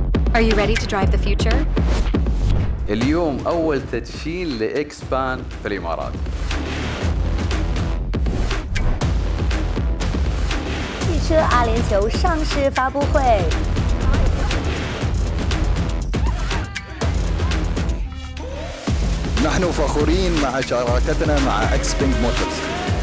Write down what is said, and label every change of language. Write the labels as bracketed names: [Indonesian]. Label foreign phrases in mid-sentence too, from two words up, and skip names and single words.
[English] Are you ready to drive the future? [Arabic] اليوم أول تدشين لإكسبان في الإمارات. [Chinese] 汽车阿联酋上市发布会。 [Arabic] نحن فخورين مع شراكتنا مع XPENG موتورز.